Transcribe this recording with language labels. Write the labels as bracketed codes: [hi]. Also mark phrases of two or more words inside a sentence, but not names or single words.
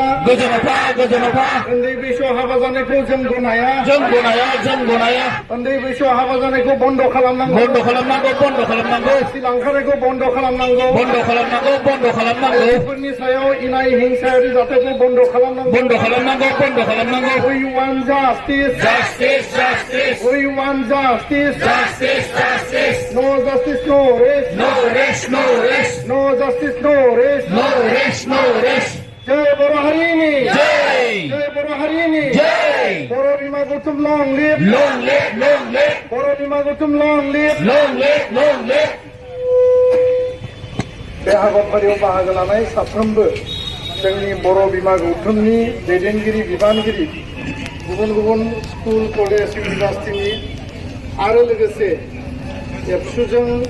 [brx] उन्दै बैसोआव हाबा जानायखौ जों गनाया, उन्दै बैसोआव हाबा जानायखौ बन्द' खालामनांगौ, बैसो लांखारनायखौ बन्द' खालामनांगौ, बेफोरनि सायाव इनाय हिंसायारि जाथायखौ बन्द' खालामनांगौ। [en] We want justice. We want justice. No justice, no rest. No justice, no rest. [brx] जय बर' हारिनि, जय बर' हारिनि, बर' बिमा गौथुम [en] long live, [brx] बर' बिमा गौथुम [en] long live. [brx] बे हाबाफारियाव बाहागो लानाय साफ्रोमबो जोंनि बर' बिमा गौथुमनि दैदेनगिरि बिबानगिरि, गुबुन गुबुन [en] school college [brx] इउनिभार्सिटिनि आरो लोगोसे एबसुजों